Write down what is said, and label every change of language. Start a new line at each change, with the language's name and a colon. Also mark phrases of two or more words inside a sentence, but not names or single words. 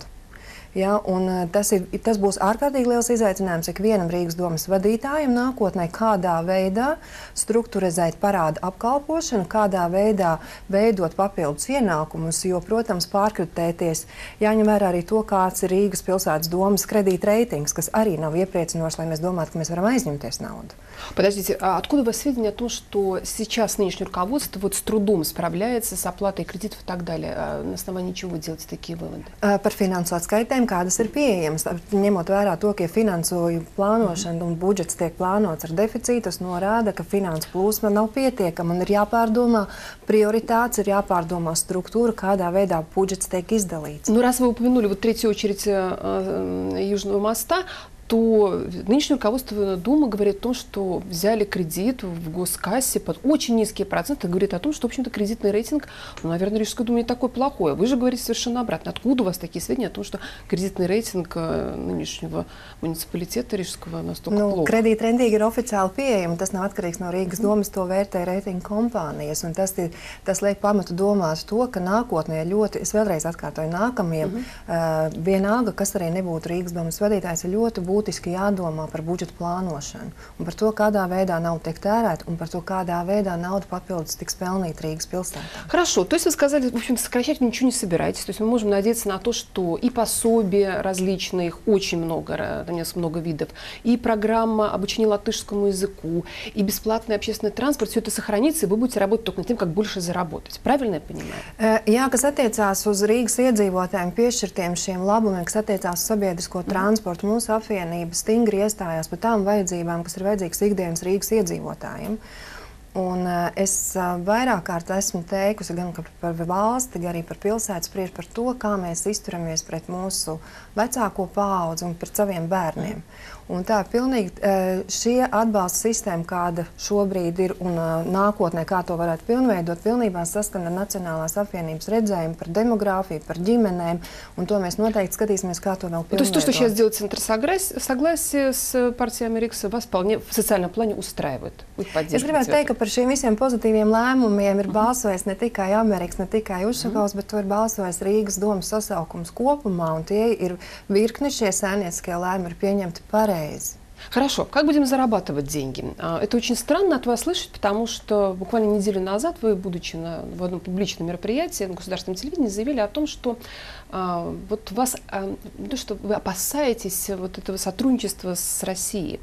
Latvian: Ja, tas būs ārkārtīgi liels izaicinājums ikvienam Rīgas domas vadītājam nākotnē, kādā veidā strukturizēt parādu apkalpošanu, kādā veidā veidot papildus ienākumus, jo, protams, pārkritēties jāņem vērā arī to, kāds ir Rīgas pilsētas domas kredīta reitings, kas arī nav iepriecinošs, lai mēs domātu, ka mēs varam aizņemties naudu.
Russian: Подождите, а откуда у вас сведения о том, что сейчас нынешнее руководство вот с трудом справляется с оплатой кредитов и так далее? На основании чего вы делаете такие выводы?
Latvian: Par finansu atskaitēm, kādas ir pieejamas. Ņemot vērā to, ka finansu plānošana un budžets tiek plānots ar deficītu, tas norāda, ka finansu plūsma nav pietiekama un ir jāpārdomā prioritātes, ir jāpārdomā struktūra, kādā veidā budžets tiek izdalīts.
Russian: Ну, раз вы упомянули вот третью очередь Южного моста, то нынешнее руководство Думы говорит о том, что взяли кредит в госкассе под очень низкие проценты, говорит о том, что, в общем-то, кредитный рейтинг, ну, наверное, Рижской думы не такой плохой. Вы же говорите совершенно обратно. Откуда у вас такие сведения о том, что кредитный рейтинг нынешнего муниципалитета Рижского настолько плохо?
Latvian: Kredīta reitingi ir oficiāli pieejami. Tas nav atkarīgs no Rīgas domas, to vērtē reitingu kompānijas. Un tas liek pamatu domāt to, ka nākotnē ļoti, es vēlreiz atkārtoju, nākamajam vienalga, kas arī nebūtu Rīgas domas vadītājs, ir ļoti būtiski jādomā par budžeta plānošanu un par to, kādā veidā nauda tiek tērēta un par to, kādā veidā nauda papildus tiks pelnīta Rīgas pilsētā.
Russian: Хорошо, то есть вы сказали, в общем-то, сокращать ничего не собираетесь, то есть мы можем надеяться на то, что и пособия различные, их очень много, там много видов, и программа обучения латышскому языку, и бесплатный общественный транспорт, все это сохранится, и вы будете работать только над тем, как больше заработать. Правильно я понимаю?
Latvian: Jā, kas attiecās uz Rīgas iedzīvotājiem piešķirtiem šiem labumiem, kas attiecās uz sabiedrisko transportu, mūsu apvienība stingri iestājās par tām vajadzībām, kas ir vajadzīgas ikdienas Rīgas iedzīvotājiem. Un es vairāk kārt esmu teikusi gan par valsti, gan arī par pilsētu spriež par to, kā mēs izturamies pret mūsu vecāko paudzi un pret saviem bērniem. Un tā pilnīgi šie atbalsta sistēma, kāda šobrīd ir un nākotnē, kā to varētu pilnveidot, pilnībā saskana ar Nacionālās apvienības redzējumu par demogrāfiju, par ģimenēm, un to mēs noteikti skatīsimies, kā to vēl pilnveidot.
Russian: То есть то, что сейчас делает Центр согласия с партией Америкса, вас вполне в социальном плане устраивает?
Latvian: Es gribētu teikt, ka par šiem visiem pozitīviem lēmumiem ir balsojis ne tikai Amerikas, ne tikai Ušakovs, bet to ir balsojis Rīgas domas sasaukums kopumā, un tie ir virkni šie saimnieciskie lēmumi ir pieņemti pareizi.
Russian: Хорошо, как будем зарабатывать деньги? Это очень странно от вас слышать, потому что буквально неделю назад вы, будучи в одном публичном мероприятии на государственном телевидении, заявили о том, что вот вас, то, что вы опасаетесь вот этого сотрудничества с Россией.